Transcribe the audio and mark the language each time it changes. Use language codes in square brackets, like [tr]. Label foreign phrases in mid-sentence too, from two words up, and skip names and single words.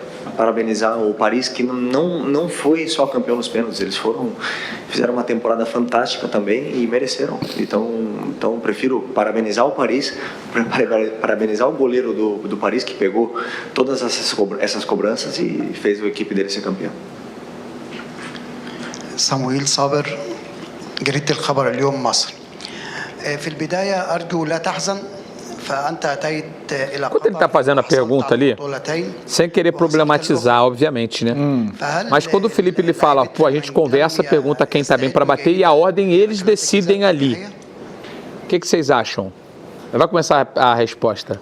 [pt] Parabenizar o Paris, que não foi só campeão nos pênaltis, eles fizeram uma temporada fantástica também e mereceram. Então prefiro parabenizar o Paris, parabenizar o goleiro do Paris, que pegou todas essas cobranças e fez a equipe dele ser campeão. [ar] صمويل صابر جريدة الخبر اليوم مصر. في البداية أرجو لا تحزن. [pt] Quando ele está fazendo a pergunta ali, sem querer problematizar, obviamente, né? Mas quando o Felipe lhe fala, a gente conversa, pergunta quem está bem para bater e a ordem eles decidem ali. O que vocês acham? Vai começar a resposta.